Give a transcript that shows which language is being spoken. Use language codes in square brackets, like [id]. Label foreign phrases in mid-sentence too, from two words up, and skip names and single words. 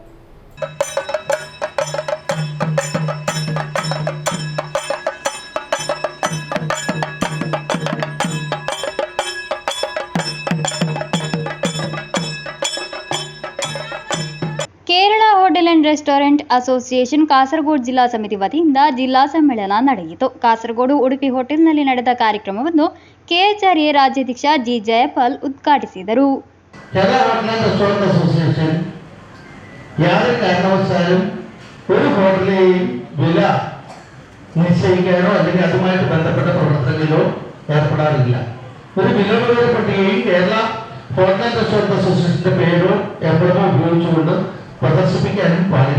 [kn] ಕೇರಳ ಹೋಟೆಲ್ ಆ್ಯಂಡ್ ರೆಸ್ಟೋರೆಂಟ್ ಅಸೋಸಿಯೇಷನ್ ಕಾಸರಗೋಡು ಜಿಲ್ಲಾ ಸಮಿತಿ ವತಿಯಿಂದ ಜಿಲ್ಲಾ ಸಮ್ಮೇಳನ ನಡೆಯಿತು. ಕಾಸರಗೋಡು ಉಡುಪಿ ಹೋಟೆಲ್ನಲ್ಲಿ ನಡೆದ ಕಾರ್ಯಕ್ರಮವನ್ನು KHRA ರಾಜ್ಯಾಧ್ಯಕ್ಷ G. ಜಯಪಾಲ್ ಉದ್ಘಾಟಿಸಿದರು. [ml] കേരള ഹോട്ടൽ ആൻഡ് റെസ്റ്റോറന്റ് അസോസിയേഷൻ യാതൊരു കാരണവശാലും ഒരു ഹോട്ടലിലെയും വില നിശ്ചയിക്കാനോ അല്ലെങ്കിൽ അതുമായിട്ട് ബന്ധപ്പെട്ട പ്രവർത്തനങ്ങളിലോ ഏർപ്പെടാറില്ല. ഒരു വിലകളുടെ പട്ടികയിൽ കേരള ഹോട്ടൽ ആൻഡ് റെസ്റ്റോറന്റ് അസോസിയേഷന്റെ പേരോ എപ്പോഴോ ഉപയോഗിച്ചുകൊണ്ട് പ്രദർശിപ്പിക്കാനും പാടില്ല.